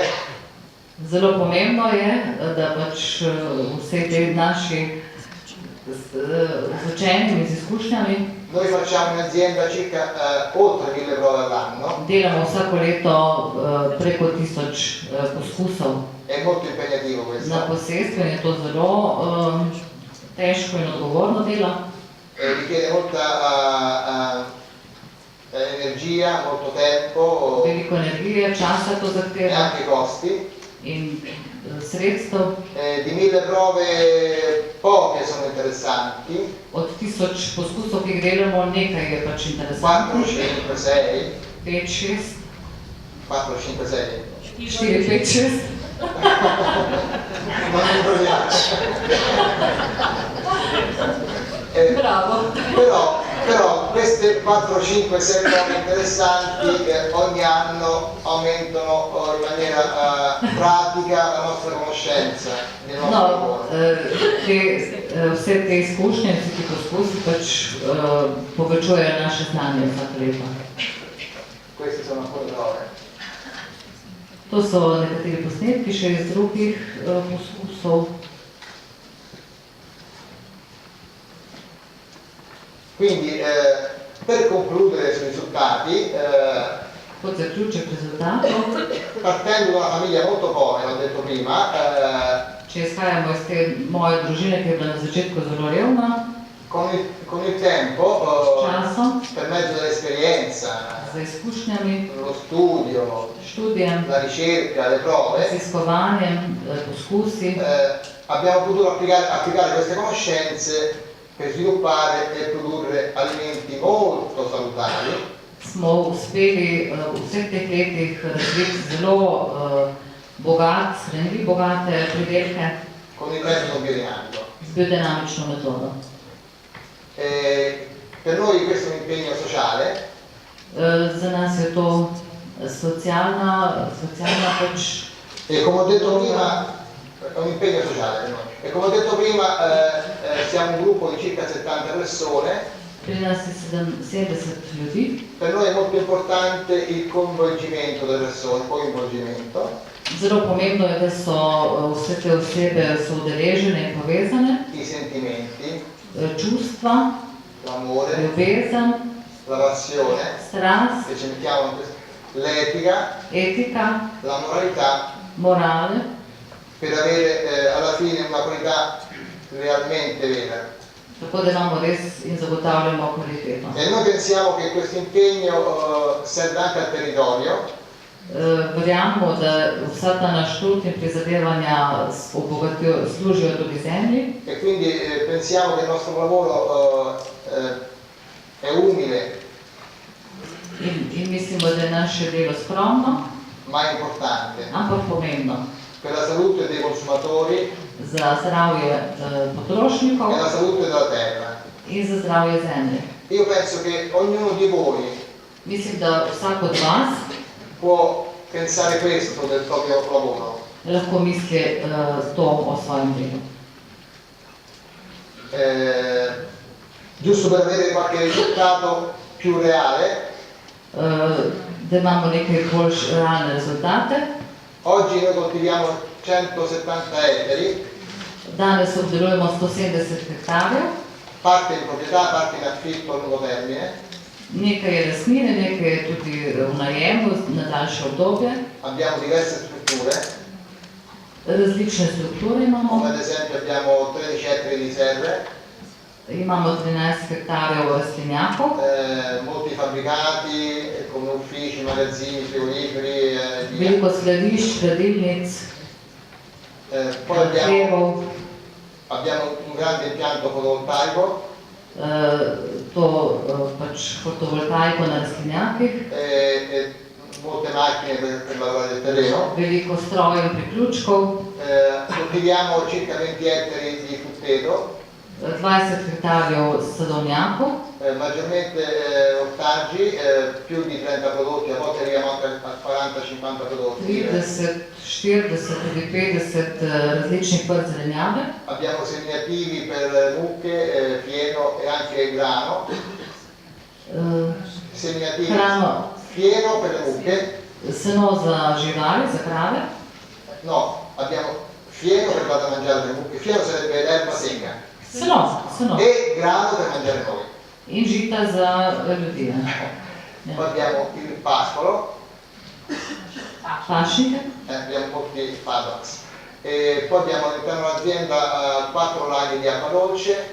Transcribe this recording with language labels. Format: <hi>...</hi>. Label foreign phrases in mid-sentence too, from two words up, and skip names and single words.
<sl>Zelo pomembno je, da pač vse te naši z učenimi, z izkušnjami,</sl> <it>Noi facciamo in azienda circa oltre 1000 prove all'anno,</it> <sl>delamo vsako leto preko 1000 poskusov</sl> <it>è molto impegnativo</it> <sl>na</sl> <it>questo,</it> <sl>posestvu in je to zelo težko in odgovorno delo.</sl> <it>richiede molta energia, molto tempo</it> <sl>Veliko energije, časa to</sl> <it>e</it> <sl>zahteva</sl> <it>anche costi.</it> <sl>in sredstev.</sl> <it>Di 1000 prove poche sono interessanti,</it> <sl>Od 1000 poskusov, ki jih delamo, nekaj je pač 4, interesantno. 5, 6, 5, 6, 4, 5, 6. 4, 5, 6.</sl> <it>Non mi proviaci. Bravo. Però queste 4, 5, 6 prove interessanti ogni anno aumentano in maniera pratica la nostra conoscenza del nostro</it> <sl>No,</sl> <it>lavoro.</it> <sl>vse te izkušnje, vsi ti poskusi pač povečujejo naše znanje vsako leto.</sl> <it>Queste sono alcune prove.</it> <sl>To so nekateri posnetki še iz drugih poskusov.</sl> <it>Quindi per concludere sui risultati,</it> <sl>Kot zaključek rezultatov,</sl> <it>partendo da una famiglia molto povera, ho detto prima,</it> <sl>če izhajamo iz te moje družine, ki je bila na začetku zelo revna,</sl> <it>Con il tempo, per mezzo dell'esperienza, lo studio, la ricerca, le prove, abbiamo potuto applicare queste conoscenze per sviluppare e produrre alimenti molto salutari.</it> <sl>Smo uspeli v vseh teh letih razviti zelo bogate pridelke</sl> <it>con il metodo biodinamico.</it> <sl>z biodinamično metodo.</sl> <it>Per noi questo è un impegno sociale.</it> <sl>Za nas je to socialna pač.</sl> <it>E come ho detto prima, è un impegno sociale per noi. E come ho detto prima, siamo un gruppo di circa 70 persone.</it> <sl>Pri nas je 70 ljudi.</sl> <it>Per noi è molto importante il coinvolgimento delle persone,</it> <sl>Zelo pomembno je, da so vse te osebe so udeležene in povezane.</sl> <it>I sentimenti,</it> <sl>čustva,</sl> <it>l'amore,</it> <sl>ljubezen,</sl> <it>la passione,</it> <sl>strast,</sl> <it>l'etica,</it> <sl>etika,</sl> <it>la moralità,</it> <sl>morale,</sl> <it>per avere alla fine una qualità realmente vera.</it> <sl>Tako da imamo res in zagotavljamo kvaliteto.</sl> <it>E noi pensiamo che questo impegno serve anche al territorio.</it> <sl>Verjamemo, da vsa ta naš trud in prizadevanja služijo tudi zemlji.</sl> <it>E quindi pensiamo che il nostro lavoro è umile.</it> <sl>In mislimo, da je naše delo skromno,</sl> <it>ma importante.</it> <sl>Ampak pomembno.</sl> <it>Per la salute dei consumatori.</it> <sl>Za zdravje potrošnikov.</sl> <it>E la salute della terra.</it> <sl>In za zdravje zemlje.</sl> <it>Io penso che ognuno di voi.</it> <sl>Mislim, da vsak od vas</sl> <it>può pensare questo del proprio lavoro.</it> <sl>Lahko misli to o svojem delu.</sl> <it>Giusto per avere qualche risultato più reale.</it> <sl>Da imamo neke bolj realne rezultate.</sl> <it>Oggi noi coltiviamo 170 ettari.</it> <sl>Danes obdelujemo 170 hektarjev.</sl> <it>Parte in proprietà, parte in affitto a lungo termine.</it> <sl>Nekaj je lastnine, nekaj je tudi v najemu na daljše obdobje.</sl> <it>Abbiamo diverse strutture.</it> <sl>Različne strukture imamo.</sl> <it>Come ad esempio abbiamo 13 ettari di serre.</it> <sl>Imamo 13 hektarjev rastlinjakov.</sl> <it>Molti fabbricati, come uffici, magazzini, frigoriferi.</it> <sl>Veliko skladišč, hladilnic.</sl> <it>Poi abbiamo un grande impianto fotovoltaico.</it> <sl>To pač fotovoltaiko na rastlinjakih.</sl> <it>Molte macchine per lavorare il terreno.</it> <sl>Veliko strojev in priključkov.</sl> <it>Coltiviamo circa 20 ettari di frutteto. 20</it> <sl>hektarjev sadovnjakov.</sl> <it>Maggiormente ortaggi, più di 30 prodotti, a volte arriviamo anche a 40-50 prodotti.</it> <sl>30, 40, tudi 50 različnih vrst zelenjave.</sl> <it>Abbiamo seminativi per mucche, fieno e anche grano. Seminativi, fieno per le mucche.</it> <sl>Seno za živali, za krave.</sl> <it>No, abbiamo fieno per vado a mangiare le mucche. Fieno sarebbe l'erba secca.</it> <sl>Seno.</sl> <it>E grano per mangiare noi.</it> <sl>In žita za ljudi.</sl> <it>Poi abbiamo il pascolo.</it> <sl>Pašnike.</sl> <it>Abbiamo molti paddocks. E poi abbiamo all'interno dell'azienda 4 laghi di acqua dolce.</it>